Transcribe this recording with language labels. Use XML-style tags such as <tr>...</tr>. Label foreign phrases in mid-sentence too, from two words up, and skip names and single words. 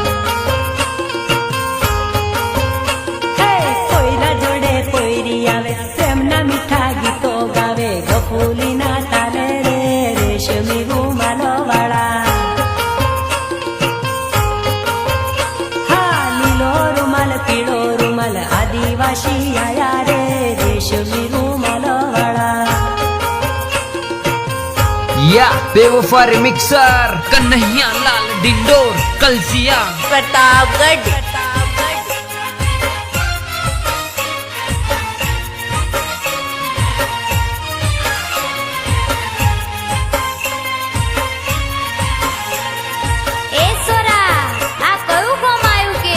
<gu>હે કોઈના જોડે પોયરી આવે પ્રેમના મીઠા ગીતો ગાવે ગફુલીના તાલે રે રેશમી રૂમાલ વાળા. પીળો રૂમાલ આદિવાસી આયા રે રેશમી રૂમાલ વાળા.</gu> <hi>या बेवफा रिमिक्सर कन्हैया लाल डिंडोर कलसिया</hi> <gu>પ્રતાપગઢ. એ સોરા, આ કયું કોમ આવ્યું કે?</gu>